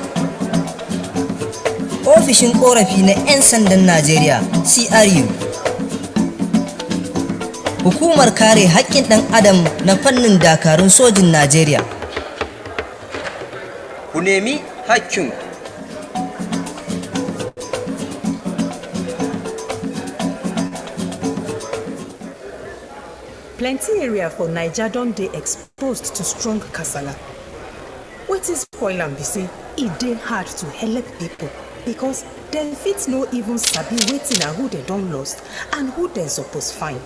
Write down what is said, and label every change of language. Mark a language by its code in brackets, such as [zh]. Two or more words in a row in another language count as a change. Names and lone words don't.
[ha] Ofishin ƙorafi na 'yan sandan Najeriya CRU. Hukumar kare haƙƙin ɗan adam na fannin dakarun sojin Najeriya. ku nemi haƙƙinku. [pcm] Plenty area for Niger don dey exposed to strong kasala. Wetin spoil am be say e dey hard to help people because dem fit no even sabi wetin and who dem don lost and who dem suppose find.